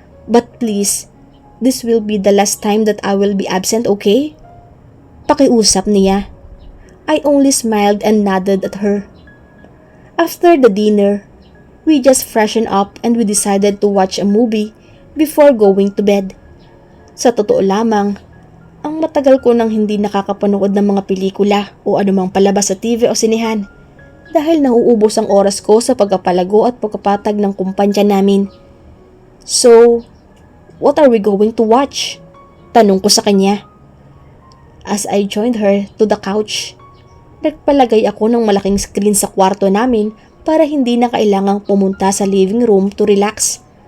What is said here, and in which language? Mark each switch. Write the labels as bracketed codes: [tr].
[en] But please, this will be the last time that I will be absent, okay? [tl] Pakiusap niya. [en] I only smiled and nodded at her. After the dinner, we just freshened up and we decided to watch a movie before going to bed. [tl] Sa totoo lamang, ang matagal ko nang hindi nakakapanood ng mga pelikula o anumang palabas sa TV o sinehan dahil nauubos ang oras ko sa pagpapalago at pagpapatag ng kumpanya namin. [en] So, what are we going to watch? [tl] Tanong ko sa kanya. [en] As I joined her to the couch, [tl] nagpalagay ako ng malaking screen sa kwarto namin para hindi na kailangang pumunta sa living room [en] to relax.